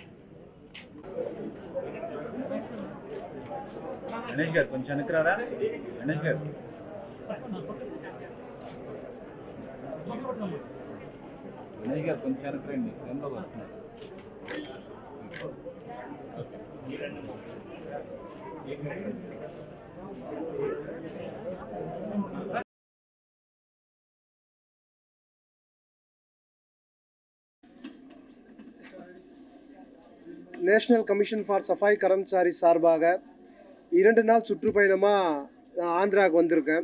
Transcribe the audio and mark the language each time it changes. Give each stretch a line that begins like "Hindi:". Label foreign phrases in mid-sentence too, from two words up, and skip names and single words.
Telugu: గణేష్ గారు కొంచెం వెనక్కిరారా. గణేష్ గారు కొంచెం వెనక్కి రండి. ఎంతో వస్తున్నారు.
Tamil: நேஷனல் கமிஷன் ஃபார் சஃபாய் கரம்சாரி சார்பாக 2 நாள் சுற்றுப்பயணமாக நான் ஆந்திராவுக்கு வந்திருக்கேன்.